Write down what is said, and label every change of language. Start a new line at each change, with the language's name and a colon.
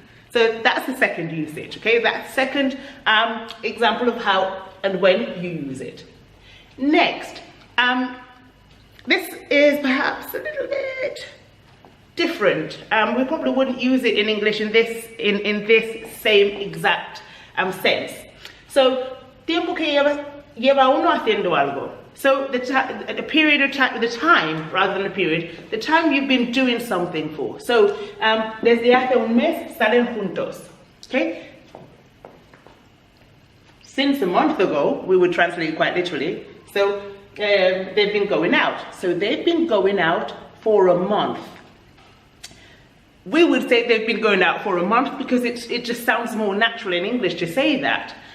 English: So that's the second usage, okay? That's second example of how and when you use it. Next, this is perhaps a little bit different. We probably wouldn't use it in English in this same exact sense.
Spanish: So, tiempo que lleva uno haciendo algo.
English: So the period of time, the time rather than a period, the time you've been doing something for.
Spanish: So desde hace un mes salen juntos.
English: Okay. Since a month ago, we would translate quite literally. So they've been going out. So they've been going out for a month. We would say they've been going out for a month because it just sounds more natural in English to say that.